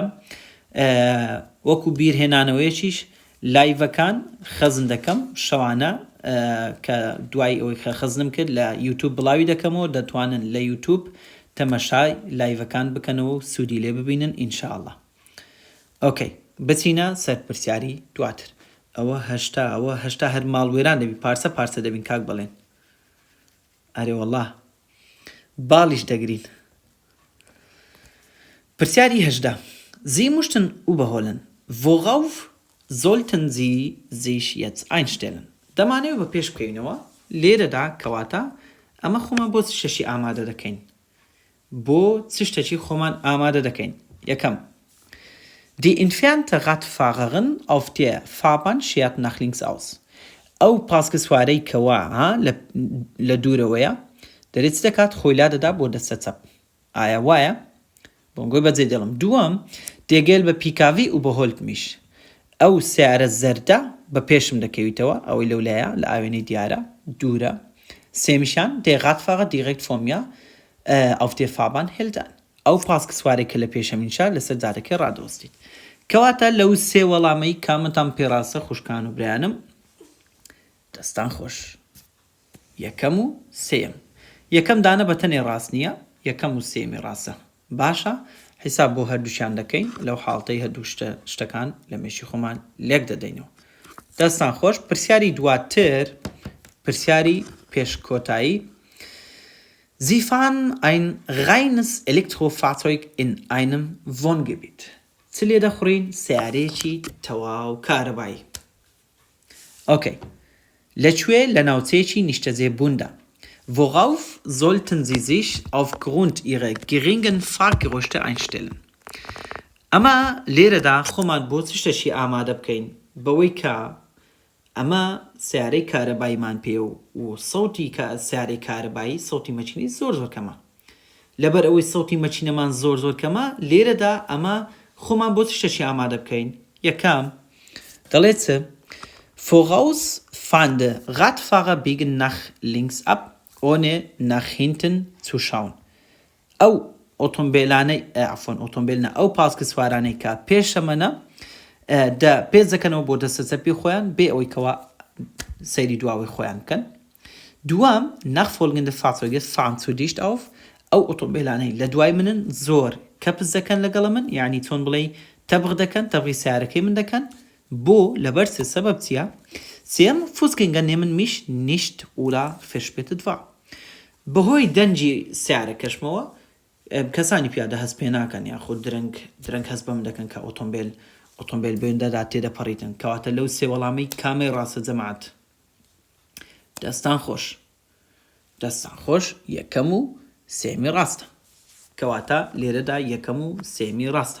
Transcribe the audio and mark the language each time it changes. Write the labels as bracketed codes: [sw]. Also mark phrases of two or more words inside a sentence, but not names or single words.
[ckb] وەکو بیرهێنانەوەیەکیش لایڤەکان خەزم دەکەم شەوانە کە دوای ئەوەی خەزنم کرد لە یوتیوب بڵاوی دەکەمەوە دەتوانن لە یوتیوب تەمەشای لایڤەکان بکەنەوە و سوودی لێ ببینن ئینشاءالله. ئۆکەی بچینە سەر پرسیاری دواتر. ئەوە هەشتا هەر ماڵوێران دەبی پارسە دەبین کاک بڵێن. ئەرێ وەڵڵا باڵیش دەگرین. پرسیاری 18. [de] Sie möchten überholen. Worauf sollten Sie sich jetzt einstellen? [ckb] دەمانەوێت بە پێش بکەینەوە لێرەدا کەواتە ئەمە خۆمان بۆ شەشی ئامادە دەکەین. بۆ چ شتێکی خۆمان ئامادە دەکەین. [de] یەکەم Die entfernte Radfahrerin auf der Fahrbahn schert nach links aus. [ckb] ئەو پاسکە سوارەی کەوا لە دوورەوەیە دەرێت چ دەکات خۆی لا دەدا بۆ دەستە چەپ. ئایا وایە؟ بۆنگۆی بەجێ دێڵم. دووەم دێگەل بە پیکاوی و بەهۆلت میش. ئەو سیارە زەردە بە پێشم دەکەویتەوە ئەوەی لەولایە لە ئاوێنەی دیارە دوورە. [de] سێمیشان der Radfahrer direkt vor mir auf der Fahrbahn hält an. [ckb] ئەو پاسکە سوارێکە لە پێشەمینشا لەسەر جارەکەی ڕادەوەستیت. کەواتە لەو سێ وەڵامەی کامتان پێڕاستە خوشکان و برایانم؟ دەستان خۆش. یەکەم و سێم. یەکەم دانە بە تەنێ ڕاست نییە یەکەم و سێمی ڕاستە. باشە حیساب بۆ هەردووشیان دەکەین لەو حاڵتەی هەردوو شتەکان لە مێشی خۆمان لێک دەدەینەوە. دەستان خۆش. پرسیاری دواتر پرسیاری پێشکۆتایی. [de] Sie fahren ein reines Elektrofahrzeug in einem Wohngebiet. [ckb] چ لێ دەخورین؟ سیارێکی تەواو کارەبایی. ئۆکەی. لەکوێ لە ناوچەیەکی نیشتەجێبووندا. [de] Worauf sollten Sie sich aufgrund Ihrer geringen Fahrgeräusche einstellen? [ckb] ئەمە لێرەدا خۆمان بۆ چ شتێکی ئامادە بکەین بەوەی کە ئەمە سیارەی کارەباییمان پێ و سەوتی سیارەی کارەبایی سەوتی مەچینی زۆر کەمە. لەبەر ئەوەی سەوتی مەچینەمان زۆر کەمە لێرەدا ئەمە خۆمان بۆ چ شتێکی ئامادە بکەین. یەکەم دەڵێت [de] Vorausfahrende Radfahrer biegen nach links ab, ohne nach hinten zu schauen. [ckb] أو ئۆتۆمبیلە ئەو پاسکە کە پێشەمەنە پێش دەکەنەوە بۆ دەستەچەپی خۆیان بێ ئەوەی کەوا سەیری دواوی خۆیان بکەن. دوام [de] nachfolgende Fahrzeuge fahren zu dicht auf [ckb] ئەو ئۆتۆمبیلانەی لە دوای منن زۆر کەپز دەکەن لەگەڵە من یعنی چۆن بڵێ تەبغ دەکەن تەبغی سیارەکەی من دەکەن بۆ لەبەر سەبەب چییە؟ [de] سێم Fußgänger nehmen mich nicht oder verspätet wahr. [ckb] بەهۆی دەنجی سیارەکەشمەوە کەسانی پیادە هەست پێ ناکەن یاخود درەنگ هەست بەم دەکەن کە ئۆتۆمبیل بێندەدا تێدەپەڕیتن کەواتە لەو سێ وەڵامی کامەی ڕاستە جەماعەت؟ دەستان خۆش یەکەم و سێمی ڕاستە کەواتە لێرەدا یەکەم و سێمی ڕاستە.